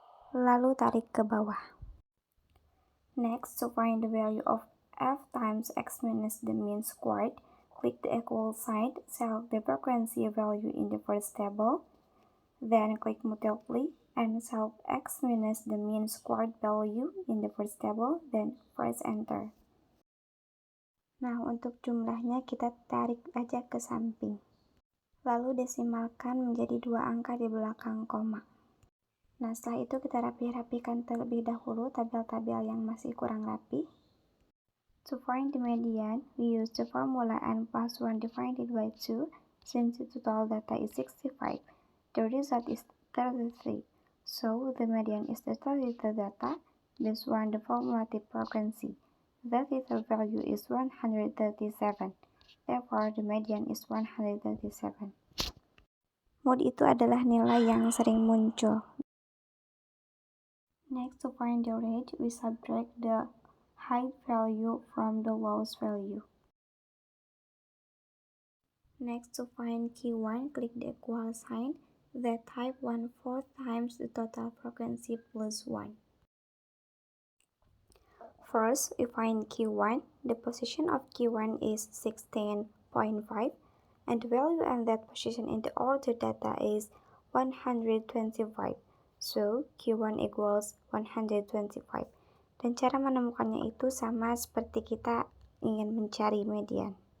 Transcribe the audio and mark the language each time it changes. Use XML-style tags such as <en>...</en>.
<id>Lalu tarik ke bawah.</id> <en>Next, to find the value of F times X minus the mean squared, click the equal sign, select the frequency value in the first table, then click multiply, and select X minus the mean squared value in the first table, then press enter.</en> <id>Nah, untuk jumlahnya kita tarik aja ke samping. Lalu desimalkan menjadi 2 angka di belakang koma. Nah, setelah itu kita rapi-rapikan terlebih dahulu tabel-tabel yang masih kurang rapi.</id> <en>To find the median, we use the formula n plus 1 divided by 2, since the total data is 65. The result is 33. So, the median is the 33 data, this one the formulative frequency. The theta value is 137. Therefore, the median is 137.</en> <id>Mode itu adalah nilai yang sering muncul.</id> <en>Next, to find the range, we subtract the high value from the lowest value. Next, to find Q1, click the equal sign, then type 1/4 times the total frequency plus 1. First, we find Q1. The position of Q1 is 16.5, and the value in that position in the order data is 125. So, Q1 equals 125.</en> <id>Dan cara menemukannya itu sama seperti kita ingin mencari median.</id>